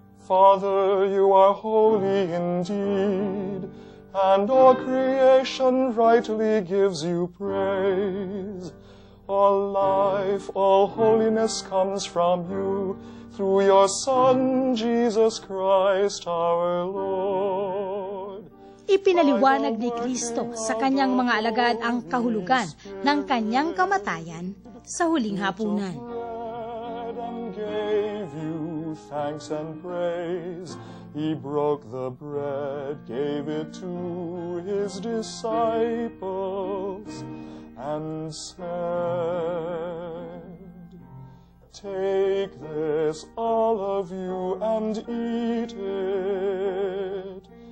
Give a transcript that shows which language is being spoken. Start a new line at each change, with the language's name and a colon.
English: Father, you are holy indeed, and all creation rightly gives you praise. All life, all holiness comes from you, through your Son, Jesus Christ our Lord.
Filipino: Ipinaliwanag ni Kristo sa kanyang mga alagad ang kahulugan ng kanyang kamatayan sa huling hapunan.
English: And gave you thanks and praise. He broke the bread, gave it to his disciples, and said, "Take this, all of you, and eat it.